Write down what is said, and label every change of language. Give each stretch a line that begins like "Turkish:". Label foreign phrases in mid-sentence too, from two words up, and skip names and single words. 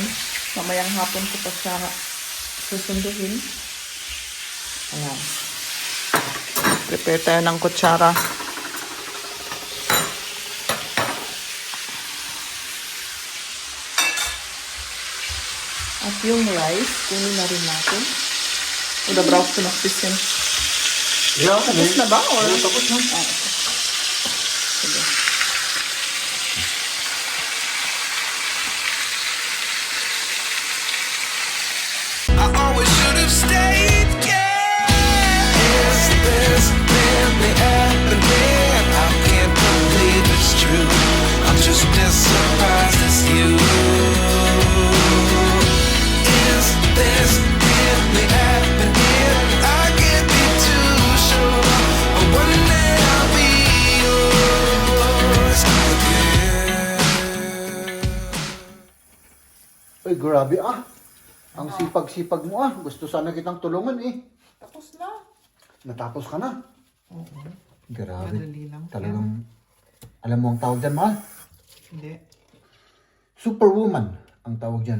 Filipino: Mamayang hapon ko pa siya susunduhin. Ayan. Prepare tayo ng kutsara. At yung rice, kunin na rin natin.
German: Oder brauchst du noch bisschen?
English: Yeah,
Filipino: Tapos na ba? Or? Tapos na. Ah, okay. Sige.
English: I always should have stayed. Yeah. Is this really happening? I can't believe it's true. I'm just as surprised as you. Is this really happening? I can't be too sure. But one day I'll be yours again.
Filipino: Ay, grabe ah. Ang sipag-sipag mo ah. Gusto sana kitang tulungan eh. Tapos na. Natapos ka na. Oo. Grabe. Madali lang. Talagang, alam mo ang tawag dyan, mahal? Hindi. Superwoman ang tawag dyan.